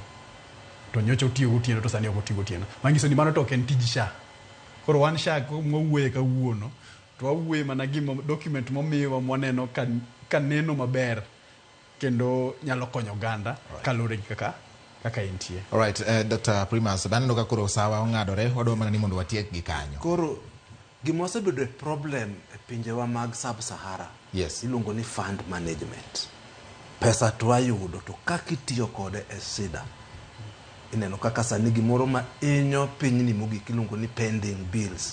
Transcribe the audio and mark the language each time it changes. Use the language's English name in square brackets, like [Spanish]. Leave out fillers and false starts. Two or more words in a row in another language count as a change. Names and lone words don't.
[Luo (Kenya and Tanzania)] To nyocha otigo tieno to sani okotigo tieno. Mangiso ni mano to ok en tij SHA. Koro wan SHA mwawuoye kawuono, to wawuoye mana gima document momiwa mwaneno ka neno maber kendo nyalo konyo oganda kalure gi kaka intie. [English] All right, Dr. [Luo (Kenya and Tanzania)] Primas, baneno ka koro sawa ong'adore, wadwa mana ni mondo watiek gi kanyo. Koro gima osebedo problem e pinjewa mag sub-Sahara. Yes. Iluongo ni [English] fund management. [Luo (Kenya and Tanzania)] Pesa twayudo to kaka itiyo kode e sida. Ineno kaka sani gimoro ma inyo pinyni mogik iluongo ni [English] pending bills.